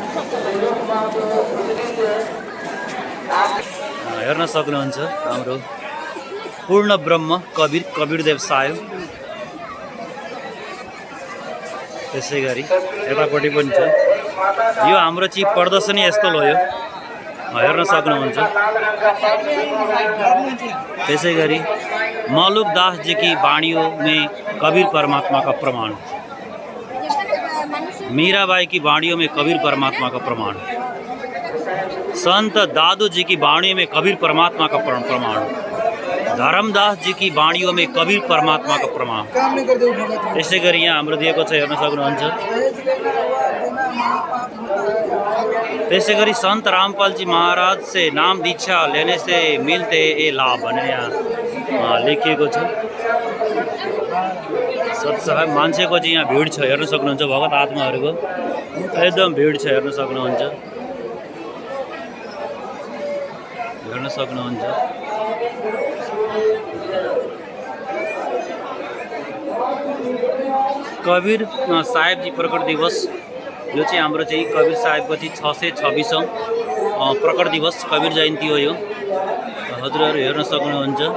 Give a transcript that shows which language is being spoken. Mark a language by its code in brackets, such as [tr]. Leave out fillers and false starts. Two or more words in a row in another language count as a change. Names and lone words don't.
[ne] हेर्न सक्नुहुन्छ हाम्रो पूर्ण ब्रह्म कबीरदेव साहेब त्यसैगरी यतापट्टि पनि छ यो हाम्रो चाहिँ प्रदर्शनी स्थल हो यो हेर्न सक्नुहुन्छ त्यसैगरी [hi] मलुक दास जी की वाणियों में कबीर परमात्मा का प्रमाण मीराबाई की वाणियों में कबीर परमात्मा का प्रमाण संत दादू जी की वाणियों में कबीर परमात्मा का प्रमाण धर्मदास जी की वाणियों में कबीर परमात्मा का प्रमाण [ne] यसै गरी यहाँ हाम्रो दिएको छ हेर्न सक्नुहुन्छ त्यसै गरी [hi] संत रामपाल जी महाराज से नाम दीक्षा लेने से मिलते ये लाभ [ne] भनेर यहाँ लेखिएको छ सत्साहेब मान्छेको चाहिँ यहाँ भिड छ हेर्न सक्नुहुन्छ भगत आत्माहरूको एकदम भिड छ हेर्न सक्नुहुन्छ कबीर साहेब जी प्रकट दिवस यो चाहिँ हाम्रो चाहिँ कबीर साहेबको चाहिँ 626औं प्रकट दिवस कबीर जयन्ती हो यो हजुरहरू हेर्न सक्नुहुन्छ